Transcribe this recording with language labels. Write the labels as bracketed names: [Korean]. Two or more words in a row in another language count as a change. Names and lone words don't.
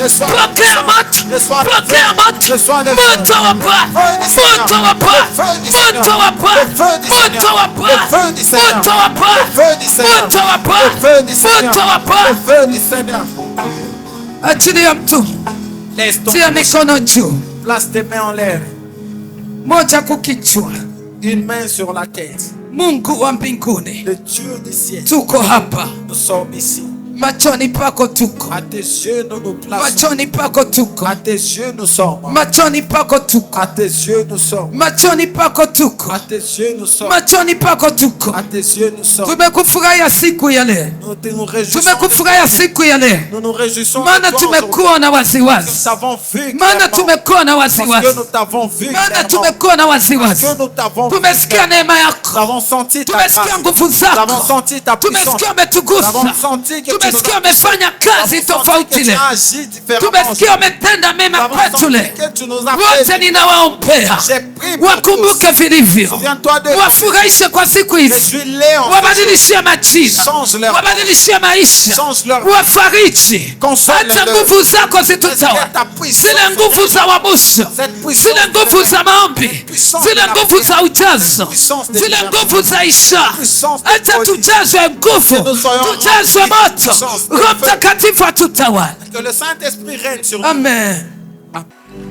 [French] Reçois la [Swahili] pokea [French] puissance. [Swahili] moto, [French] Reçois le [Swahili] pokea [French] feu. [Swahili] moto, [French] Reçois le [Swahili] moto [French] feu. [Swahili] wa Bwana, [French] Le feu du Seigneur. [Swahili] moto wa Bwana, [French] Le feu du Seigneur. [Swahili] moto wa Bwana, [French] Le feu du [Swahili] moto [French] Seigneur. [Swahili] wa [French] Le [Swahili] Bwana, [French] feu du Seigneur. [Swahili] moto wa Bwana, [French] Le feu du Seigneur. [Swahili] moto wa Bwana, [French] Le feu du Seigneur. [Swahili] moto wa Bwana. [French] Le feu du Seigneur. [Swahili] Achilia mtu, [French] Laisse ton [Swahili] tia mikono juu, [French] place tes mains en l'air. [Swahili] moja kukichwa. [French] Une main sur la tête. [Swahili] Mungu wa mbinguni, [French] Le Dieu du ciel. [Swahili] tuko hapa, [French] Nous sommes ici. [Swahili] machoni pako tuko, [French] À tes yeux, nous nous plaçons. [Swahili] machoni pako tuko, [French] À tes yeux, nous sommes. [Swahili] machoni pako tuko, [French] À tes yeux, nous sommes. [Swahili] machoni pako tuko, [French] À tes yeux, nous sommes. [Swahili] machoni pako tuko. [French] À tes yeux, nous sommes. [Swahili] Tumekufurahia siku ya leo, [French] Nous nous réjouissons. [Swahili] tumekufurahia siku ya leo, [French] Nous nous réjouissons. [Swahili] maana [French] de toi aujourd'hui. [Swahili] tumekuona [French] Nous [Swahili] waziwazi, [French] t'avons vu. [Swahili] maana [French] clairement. [Swahili] tumekuona [French] Parce que [Swahili] waziwazi, [French] nous t'avons vu. [Swahili] maana [French] clairement. [Swahili] tumekuona [French] Parce [Swahili] waziwazi. [French] que nous t'avons vu. [Swahili] Tumesikia neema [French] Nous [Swahili] yako, [French] avons senti ta [Swahili] tumesikia [French] grâce. [Swahili] nguvu [French] Nous avons [Swahili] zako, [French] senti ta puissance. [Swahili] tumesikia [French] Nous avons [Swahili] umetugusa, [French] senti que tu [Swahili] tumesikia wamefanya kazi tofauti leo, [French] agi différemment. [Swahili] tumesikia wametenda mema [French] Nous avons [Swahili] kwetu [French] senti [Swahili] leo. [French] que tu nous as [Swahili] Wote [French] fait. [Swahili] ninawaombea [French] J'ai prié pour [Swahili] wakumbuke [French] tous. [Swahili] vilivyo, [French] Souviens-toi de [Swahili] wafurahishe kwa siku hizi, [French] suis-les en [Swahili] wabadilishie majina, [French] Change leur [Swahili] wabadilishie maisha, [French] Change leur [Swahili] wafariji. [French] Console [Swahili] Acha [French] leur. [Swahili] nguvu zako [French] Laisse [Swahili] zitutawale, [French] ta puissance [Swahili] zile nguvu za uamsho, [French] Cette puissance [Swahili] zile nguvu za maombi, [French] puissance [Swahili] zile [French] de la [Swahili] nguvu za ujazo, [French] puissance de [Swahili] zile [French] la [Swahili] nguvu za isha. [French] puissance de [Swahili] Acha [French] folie. [Swahili] tujazwe nguvu, [French] Que nous soyons [Swahili] tujazwe [French] remplis de [Swahili] moto, [French] puissance, de [Swahili] Roho [French] feu. [Swahili] Mtakatifu atutawale. [French] Que le Saint-Esprit règne sur nous. Amen.